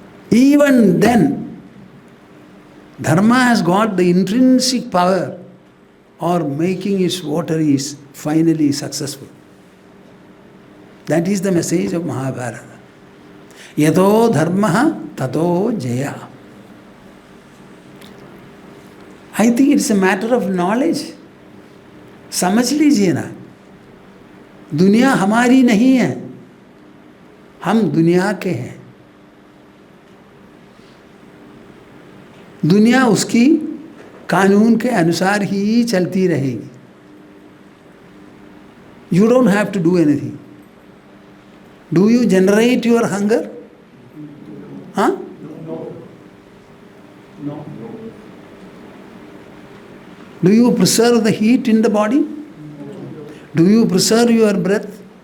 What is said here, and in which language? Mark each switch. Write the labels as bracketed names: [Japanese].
[English] Even then, dharma has got the intrinsic power of making its votaries finally successful. That is the message of Mahabharata. [Sanskrit] Yato dharmaha tato jaya. [English] I think it's a matter of knowledge. [Hindi] समझ लीजिए ना, दुनिया हमारी नहीं है, हम दुनिया के हैं. दुनिया उसकी कानून के अनुसार ही चलती रहेगी. [English] You don't have to do anything. Do you generate your hunger? Huh? No. Do you preserve the heat in the body? Do you preserve your breath?